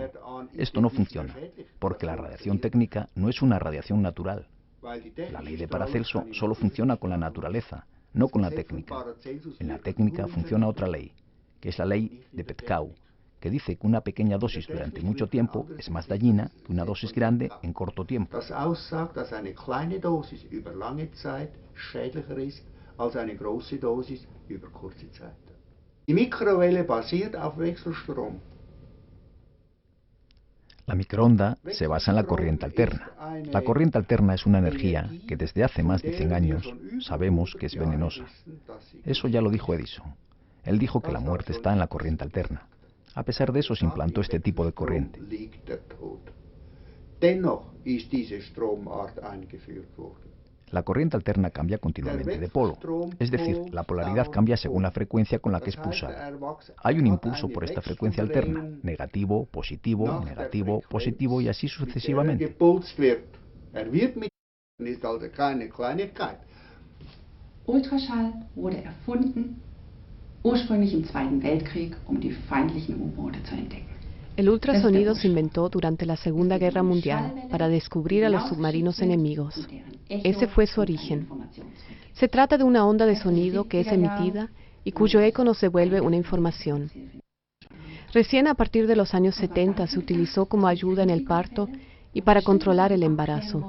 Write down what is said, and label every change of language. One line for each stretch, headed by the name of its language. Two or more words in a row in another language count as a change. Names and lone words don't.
Spanish: Esto no funciona, porque la radiación técnica no es una radiación natural. La ley de Paracelso solo funciona con la naturaleza, no con la técnica. En la técnica funciona otra ley, que es la ley de Petkau, que dice que una pequeña dosis durante mucho tiempo es más dañina que una dosis grande en corto tiempo.
German: Als eine große Dosis über kurze Zeit. Die Mikrowelle basiert auf Wechselstrom.
Spanish: La microonda se basa en la corriente alterna. La corriente alterna es una energía que desde hace más de 100 años sabemos que es venenosa. Eso ya lo dijo Edison. Él dijo que la muerte está en la corriente alterna. A pesar de eso se implantó este tipo de corriente.
German: Dennoch ist diese Stromart eingeführt worden.
Spanish: La corriente alterna cambia continuamente de polo, es decir, la polaridad cambia según la frecuencia con la que es pulsada. Hay un impulso por esta frecuencia alterna, negativo, positivo, negativo, positivo y así sucesivamente.
German: Ultraschall wurde erfunden, ursprünglich im Zweiten Weltkrieg, die feindlichen U-Boote zu entdecken.
Spanish: El ultrasonido se inventó durante la Segunda Guerra Mundial para descubrir a los submarinos enemigos. Ese fue su origen. Se trata de una onda de sonido que es emitida y cuyo eco nos devuelve una información. Recién a partir de los años 70 se utilizó como ayuda en el parto y para controlar el embarazo.